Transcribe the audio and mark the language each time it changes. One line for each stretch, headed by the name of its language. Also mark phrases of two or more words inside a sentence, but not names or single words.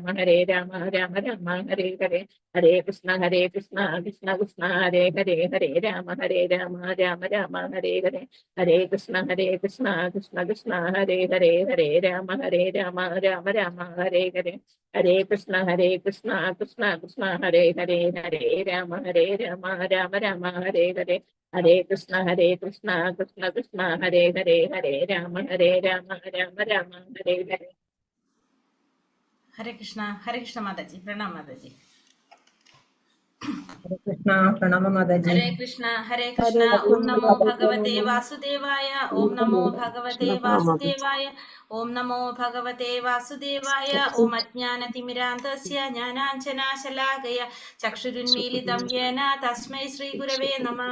Sanskrit: രാമ രാമ ഹരേ ഹരേ ഹരേ കൃഷ്ണ കൃഷ്ണ കൃഷ്ണ ഹരേ ഹരേ ഹരേ രാമ രാമ ഹരേ ഹരേ ഹരേ കൃഷ്ണ കൃഷ്ണ കൃഷ്ണ ഹരേ ഹരേ ഹരേ രാമ രാമ ഹരേ ഹരേ ഹരേ കൃഷ്ണ കൃഷ്ണ കൃഷ്ണ ഹരേ ഹരേ ഹരേ രാമ രാമ ഹരേ ഹരേ ഹരേ കൃഷ്ണ കൃഷ്ണ കൃഷ്ണ ഹരേ ഹരേ ഹരേ രാമ രാമ ഹരേ ഹരേ.
Malayalam: ഹരേ കൃഷ്ണ മാതാജി. പ്രണാം മാതാജി. ഹരേ കൃഷ്ണ. പ്രണാമ മാതാജി.
Sanskrit: ഹരേ കൃഷ്ണ. ഓം നമോ ഭഗവതേ വാസുദേവായ. ഓം നമോ ഭഗവതേ വാസുദേവായ. ഓം നമോ ഭഗവതേ വാസുദേവായ. ഓം അജ്ഞാനതിമിരാന്തസ്യ ജ്ഞാനാഞ്ജനാശലാകയ ചക്ഷുരുന്മീലിതം യേന തസ്മൈ ശ്രീ ഗുരവേ നമഃ.